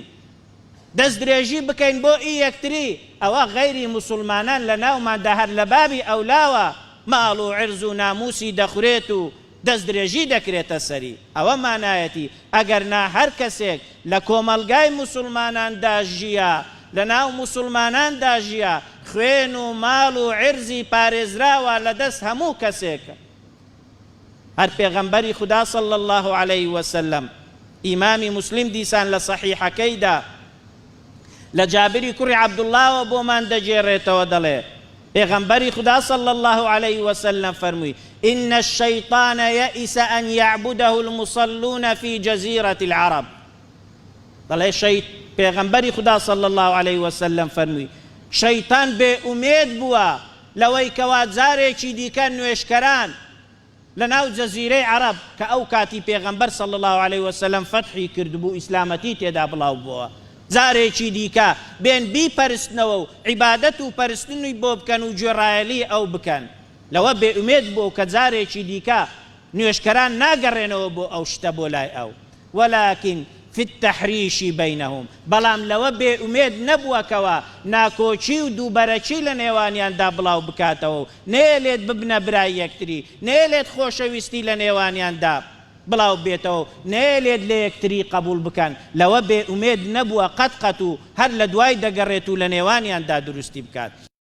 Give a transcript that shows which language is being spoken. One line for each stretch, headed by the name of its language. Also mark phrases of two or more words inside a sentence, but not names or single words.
Central Kurdish: دەست درێژی بکەین بۆ یەکتری ئەوە غەیری مسلمانان لە ناوماندا هەر لە بابی ئەولاوە ماڵ و عرز و ناموسی دەخورێت و دەست درێژی دەکرێتە سەری ئەوە مانایەتی ئەگەر نا هەر کەسێک لە کۆمەلگای مسلماناندا ژیە لە ناو مسلماناندا ژیە خوێن و ماڵ و عرزی پارێزراوە لە دەست هەموو کەسێکە هەر پێغەمبەری خدا
Arabic: صلی الله عليه وسلم
Central Kurdish: ئیمامی مسلم دیسان لە صحیحەکەیدا لە جابری کوڕی عەبدوڵڵاوە بۆمان دەجێڕێتەوە دەڵێ پێغەمبەری خدا
Arabic: صلی الله عليه وسلم
Central Kurdish: فەرمووی
Arabic: إن الشيطان يئس أن يعبده المصلون في جزيرة العرب
Central Kurdish: دەڵێ پێغەمبەری خدا
Arabic: صلی الله عليه وسلم
Central Kurdish: فەرمووی شەیتان بێ ئومێد بووە لەوەی کەوا جارێکی دیکە نوێشکەران لە ناو جەزیرەی عەرەب کە ئەو کاتی پێغەمبەر
Arabic: صلی الله عليه
Central Kurdish: وسلم فەتحی کردبوو ئیسلامەتی تێدا بڵاو بووە جارێکی دیکە بێن بیپەرستنەوە و عیبادەت و پەرستنی بۆ بکەن و گوێڕایەلی ئەو بکەن لەوە بێ ئومێد بوو کە جارێکی دیکە نوێشکەران ناگەڕێنەوە بۆ ئەو شتە بۆ لای ئەو
Arabic: ولكن في التحريش بينهم
Central Kurdish: بەڵام لەوە بێ ئومێد نەبووەکەوە ناکۆچی و دووبەرەکی لە نێوانیاندا بڵاو بکاتەوە نێلێت ببنە برای یەکتری نێلێت خۆشەویستی لە نێوانیاندا بڵاو بێتەوە نێلێت لە یەکتری قبول بکەن لەوە بێ ئومێد نەبووە قەت و هەر لە دوای دەگەڕێت و لە نێوانیاندا دروستی بکات